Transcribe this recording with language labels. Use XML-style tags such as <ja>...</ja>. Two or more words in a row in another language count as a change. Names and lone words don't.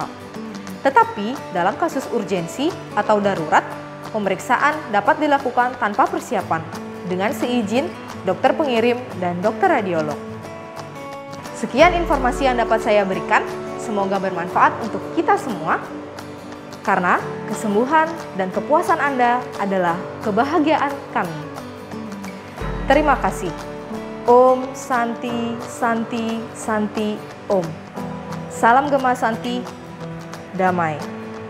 <id>Tetapi, dalam kasus urgensi atau darurat, pemeriksaan dapat dilakukan tanpa persiapan dengan seizin dokter pengirim dan dokter radiolog. Sekian informasi yang dapat saya berikan, semoga bermanfaat untuk kita semua, karena kesembuhan dan kepuasan Anda adalah kebahagiaan kami. Terima kasih.</id> <sa>Om Santi Santi Santi Om.</sa> <id>Salam Gema Santi, damai.</id>